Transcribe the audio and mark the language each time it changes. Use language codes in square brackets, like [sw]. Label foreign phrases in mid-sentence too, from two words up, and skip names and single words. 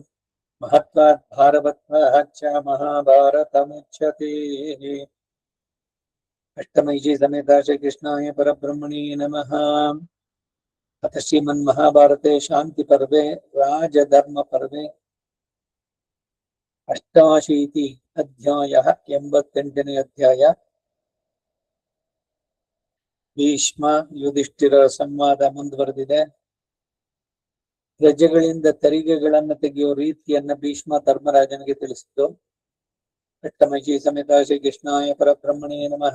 [sa] महत्त्वात् भारवत्त्वाच्च महाभारतमुच्यते। अष्टमैषी समेता श्रीकृष्णाय परब्रह्मणे नमः। अथ श्रीमन्महाभारते शान्तिपर्वे राजधर्मपर्वे अष्टाशीति अध्यायः 88ನೇ अध्याय। [kn] ಭೀಷ್ಮ ಯುಧಿಷ್ಠಿರ ಸಂವಾದ ಮುಂದುವರೆದಿದೆ. ಪ್ರಜೆಗಳಿಂದ ತೆರಿಗೆಗಳನ್ನು ತೆಗೆಯುವ ರೀತಿಯನ್ನ ಭೀಷ್ಮ ಧರ್ಮರಾಜನಿಗೆ ತಿಳಿಸಿದ್ದು. [sa] ಅಷ್ಟಮೈಷಿ ಸಮೇತ ಶ್ರೀಕೃಷ್ಣಾಯ ಪರಬ್ರಹ್ಮಣೇ ನಮಃ.